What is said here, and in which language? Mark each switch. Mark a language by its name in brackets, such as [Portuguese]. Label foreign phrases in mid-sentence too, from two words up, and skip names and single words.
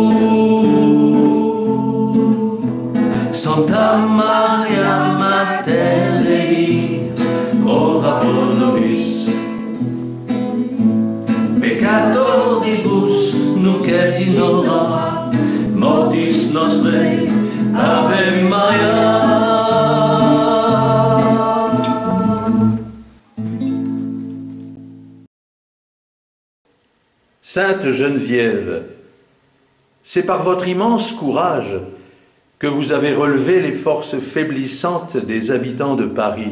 [Latin] Santa Maria, Mater Dei, ora pro nobis peccatoribus, nunc et in hora mortis nostrae. Ave Maria. [French] Sainte Geneviève, c'est par votre immense courage que vous avez relevé les forces faiblissantes des habitants de Paris.